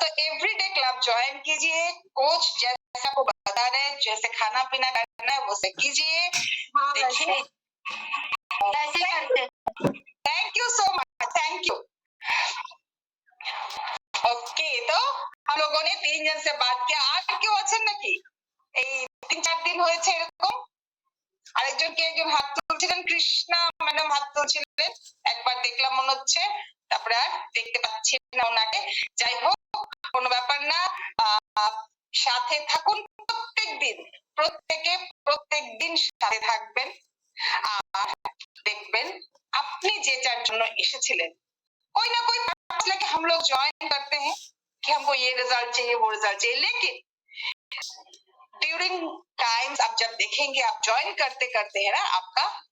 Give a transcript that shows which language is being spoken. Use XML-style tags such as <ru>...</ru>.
<hi>तो everyday club join कीजिए, coach जैसा आपको बता रहे हैं, जैसे खाना पीना करना है वो से कीजिए। हाँ, देखिए, ऐसे करते। Thank you so much, thank you. Okay, तो हम लोगों ने 3 जन से बात किया।</hi> <bn>আর কেউ আছেন নাকি? এই 3-4 দিন হয়েছে এরকম? আরেকজন কে একজন হাত তুলছিলেন, কৃষ্ণা ম্যাডাম হাত তুলছিলেন, একবার দেখলাম মনে হচ্ছে, তারপরে আর দেখতে পাচ্ছি না ওনাকে। যাই হোক, কোনো ব্যাপার না, সাথে থাকুন প্রত্যেকদিন, প্রত্যেকদিন সাথে থাকবেন আর দেখবেন আপনি যে যার জন্য এসেছিলেন</bn> <hi>कोई ना कोई पर्पस लेके हम लोग ज्वाइन करते हैं कि हमको ये रिजल्ट चाहिए, वो रिजल्ट चाहिए, लेकिन ड्यूरिंग टाइम्स आप जब देखेंगे, आप ज्वाइन करते करते है ना, आपका</hi>